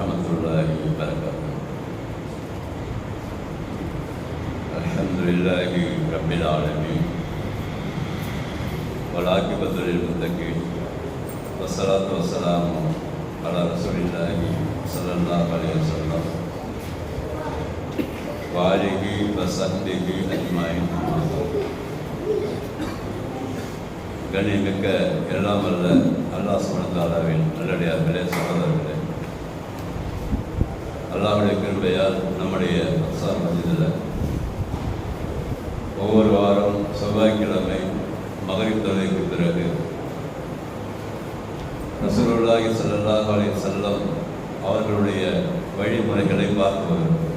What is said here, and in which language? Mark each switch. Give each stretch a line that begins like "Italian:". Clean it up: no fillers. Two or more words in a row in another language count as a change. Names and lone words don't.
Arabic: ورحمة الله وبركاته. الحمد لله رب العالمين. والعاقبة للمتقين. والصلاة والسلام على رسول الله صلى الله عليه وسلم وعلى آله وصحبه أجمعين.
Tamil: கண்ணியமிக்க எல்லாம் அல்ல அல்லாஹ்
Arabic: سبحانه وتعالى
Tamil: நல்லடியார்களே, சகோதரர்களே, அல்லாஹ்வுடைய கிருபையால் நம்முடைய அன்சார் மஸ்ஜிதில் ஒவ்வொரு வாரம் செவ்வாய்க்கிழமை மகரிப் தொழுகைக்கு பிறகு
Arabic: رسول الله صلى الله عليه وسلم
Tamil: அவர்களுடைய வழிமுறைகளை பார்த்து வருகிறோம்.